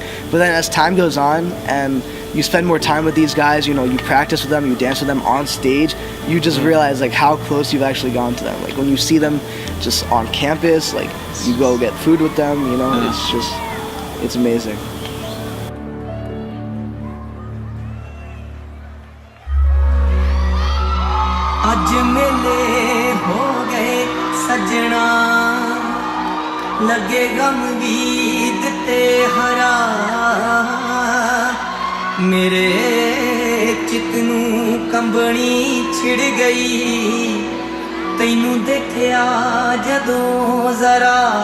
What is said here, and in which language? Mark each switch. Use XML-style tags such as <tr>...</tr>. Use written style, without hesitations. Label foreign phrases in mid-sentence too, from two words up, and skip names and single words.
<en>But then as time goes on and you spend more time with these guys, you practice with them, you dance with them on stage, you just realize how close you've actually gone to them. When you see them just on campus, you go get food with them, it's amazing.</en> <pa>ਅੱਜ ਮੇਲੇ ਹੋ ਗਏ ਸਜਣਾ ਲੱਗੇ ਗ਼ਮ ਗੀਤ ਤੇ ਹਰਾ ਮੇਰੇ ਚਿੱਤ ਨੂੰ ਕੰਬਣੀ ਛਿੜ ਗਈ ਤੈਨੂੰ ਦੇਖਿਆ ਜਦੋਂ ਜ਼ਰਾ</pa>